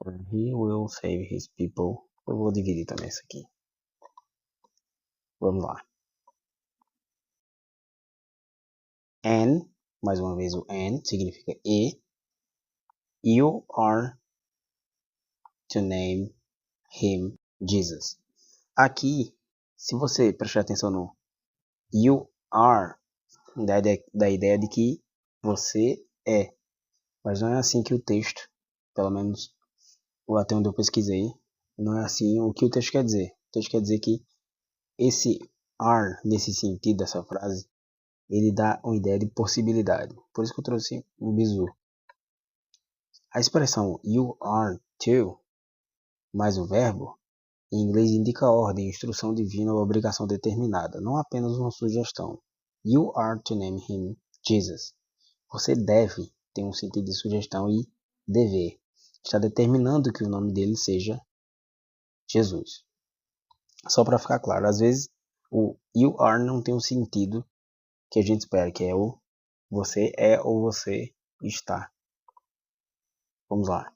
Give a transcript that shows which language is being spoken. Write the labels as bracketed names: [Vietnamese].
[English] He will save his people. [Portuguese] Eu vou dividir também isso aqui. Vamos lá. And, mais uma vez o and significa e. [English] You are to name him Jesus. [Portuguese] Aqui, se você prestar atenção no you are, dá a ideia de que você é. Mas não é assim que o texto, pelo menos até onde eu pesquisei, não é assim o que o texto quer dizer. O texto quer dizer que esse are, nesse sentido dessa frase, ele dá uma ideia de possibilidade. Por isso que eu trouxe um bizu. A expressão you are to, mais o verbo, em inglês indica ordem, instrução divina ou obrigação determinada, não apenas uma sugestão. [English] You are to name him Jesus. [Portuguese] Você deve ter um sentido de sugestão e dever. Está determinando que o nome dele seja Jesus. Só para ficar claro, às vezes o you are não tem o sentido que a gente espera, que é o você é ou você está. Vamos lá.